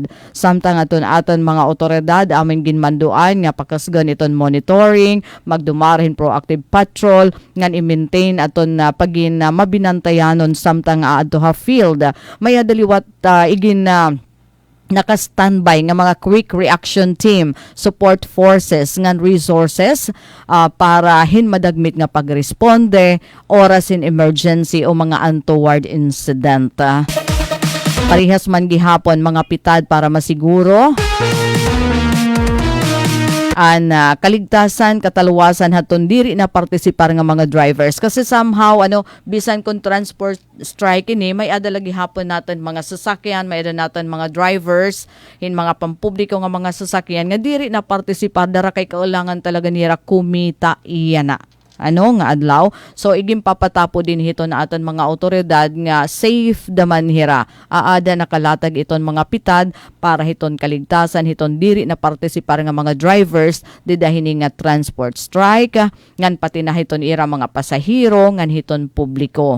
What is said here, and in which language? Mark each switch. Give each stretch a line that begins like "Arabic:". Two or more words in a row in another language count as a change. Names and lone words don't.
Waray: Samtang aton mga otoridad amin ginmanduan nga pakasgan iton monitoring, magdumarhin
English: proactive patrol
Waray: ngan i-maintain aton pagin mabinantayanon samtang adto ha field. May adaliwat igin naka-standby nga mga
English: quick reaction team, support forces
Waray: ngan resources para hinmadagmit nga pagresponde oras in emergency o mga
English: untoward incident.
Waray: Parihas man gihapon mga pitad para masiguro an kaligtasan, kataluwasan haton diri na partisipar nga mga drivers kasi somehow bisan kung
English: transport strike
Waray: ini may adalagi hapon natin mga sasakyan, may ada natin mga drivers mga pampubliko nga mga sasakyan nga diri na partisipar dara kay kaulangan talaga nira kumita iyana. nga adlaw. So iging papatapo din hiton na aton mga otoridad nga safe daman hira. Aada nakalatag iton mga pitad para hiton kaligtasan hiton diri na partisipar nga mga drivers didahini nga
English: transport strike
Waray: ngan pati na hiton ira mga pasahero ngan hiton publiko.